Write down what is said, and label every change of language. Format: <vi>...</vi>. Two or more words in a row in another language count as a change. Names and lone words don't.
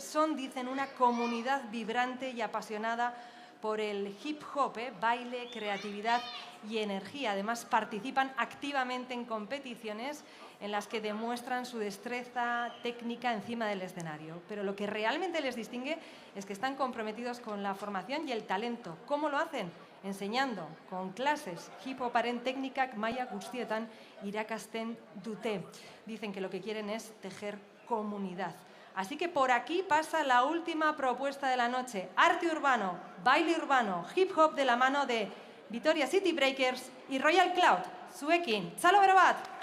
<es>Son, dicen, una comunidad vibrante y apasionada por el hip hop, baile, creatividad y energía. Además, participan activamente en competiciones en las que demuestran su destreza técnica encima del escenario. Pero lo que realmente les distingue es que están comprometidos con la formación y el talento. ¿Cómo lo hacen? Enseñando con clases</es> <eu>hip-hoparen teknikak maila guztietan irakasten dute.</eu> <es>Dicen que lo que quieren es tejer comunidad. Así que por aquí pasa la última propuesta de la noche. Arte urbano, baile urbano, hip-hop de la mano de Vitoria City Breakers y Royal Cloud.</es> <eu>Zuekin, txalo bero bat!</eu>